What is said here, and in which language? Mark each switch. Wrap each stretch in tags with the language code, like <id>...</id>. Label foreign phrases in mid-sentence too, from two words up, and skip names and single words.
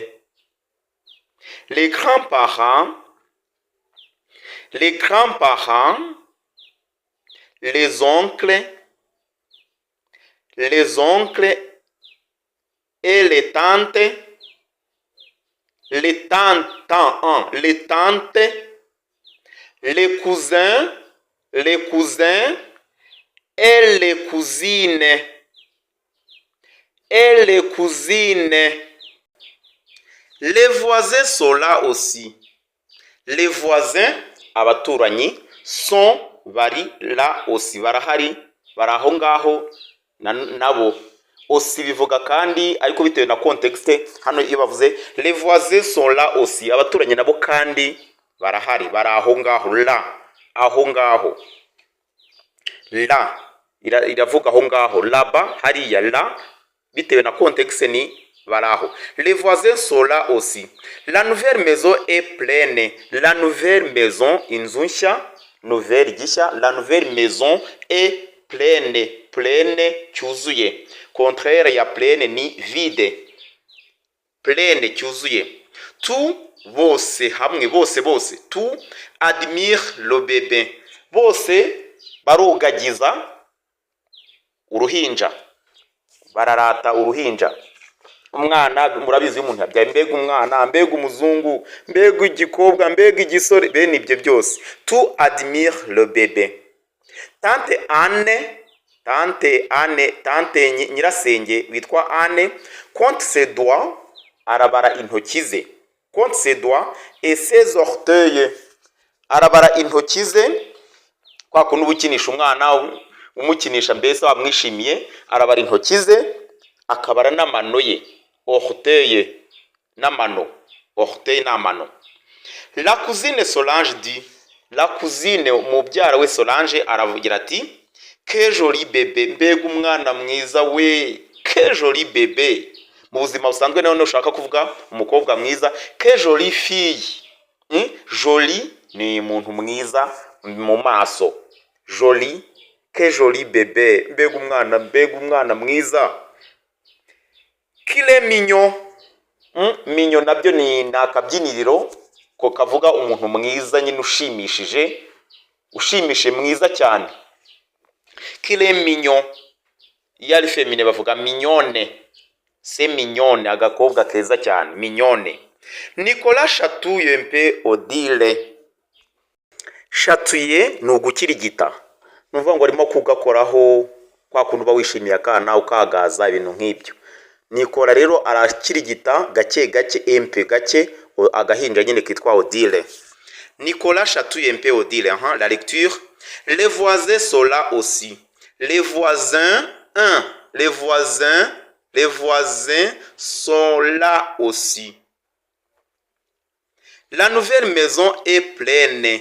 <fr>Les grands-parents, les oncles et les tantes les tantes, les tantes, les cousins et les cousines, et les cousines. Les voisins sont là aussi. Les voisins, abaturanyi, sont bari là aussi,</fr> <rw>barahari, baraho ngaho nabo. Aussi bivuga kandi ariko bitewe na context. Hano iyo bavuze</rw> <fr>les voisins sont là aussi,</fr> <rw>abaturanyi nabo kandi barahari, baraho ngaho, la aho ngaho, la iravuga aho ngaho, laba hariya, la bitewe na context ni baraho.</rw> <fr>Les voisins sont là aussi. La nouvelle maison est pleine. La nouvelle maison,</fr> <rw>inzu nshya, nouvelle gishya,</rw> <fr>la nouvelle maison est pleine, pleine cyuzuye.</fr> <rw>Contraire ya pleine ni vide, pleine cyuzuye.</rw> <fr>Tout</fr> <rw>bose hamwe, bose</rw> <fr>tout admire le bébé.</fr> <rw>Bose barugagiza uruhinja, bararata uruhinja. Umwana murabizi umuntu yabyaye, mbega umwana, mbega umuzungu, mbega igikobwa, mbega igisore, bene ibyo byose.</rw> <fr>Tout admire le bébé. Tante</fr> <rw>nyirasenge witwa</rw> <fr>Anne compte ses doigts,</fr> <rw>arabara intoki ze,</rw> <fr>compte ses doigts et ses orteils,</fr> <rw>arabara intoki ze. Kwa kuntu ubukinisha umwana umukinisha, mbese wamwishimiye, arabara intoki ze akabara n'amano ye, orteil n'amano, orteil n'amano.</rw> <fr>La cousine Solange dit, la cousine</fr> <rw>umubyara we</rw> <fr>Solange</fr> <rw>aravugira ati,</rw> <fr>que joli bébé,</fr> <rw>mbega umwana mwiza we,</rw> <fr>que joli bébé.</fr> <rw>Mu buzima busanzwe naho ushaka kuvuga umukobwa mwiza,</rw> <fr>que jolie fille.</fr> <rw>Joli ni umuntu mwiza mu maso,</rw> <fr>joli, que joli bébé,</fr> <rw>mbega umwana mwiza.</rw> <fr>Qu'il est mignon.</fr> <rw>Mignon nabyo ni akabyiniriro ko kavuga umuntu mwiza nyine ushimishije mwiza cyane.</rw> <fr>Qu'il est mignon.</fr> <rw>Iyo ari féminin bavuga mignonne.</rw> <fr>C'est mignonne,</fr> <rw>agakobwa keza cyane,</rw> <fr>mignonne. Nicolas chatouille un peu Odile.</fr> <rw>Chatouiller ni ugukirigita. Nuvuga ngo arimo kugakoraho kwa kuntu bawishimiye akana ukagaza ibintu nk'ibyo. Nicolas rero arakirigita gake gake, empe gake agahinja nyine kitwa Odile.</rw> <fr>Nicolas chatouille un peu Odile. La lecture. Les voisins sont là aussi. Les voisins sont là aussi. La nouvelle maison est pleine.</fr>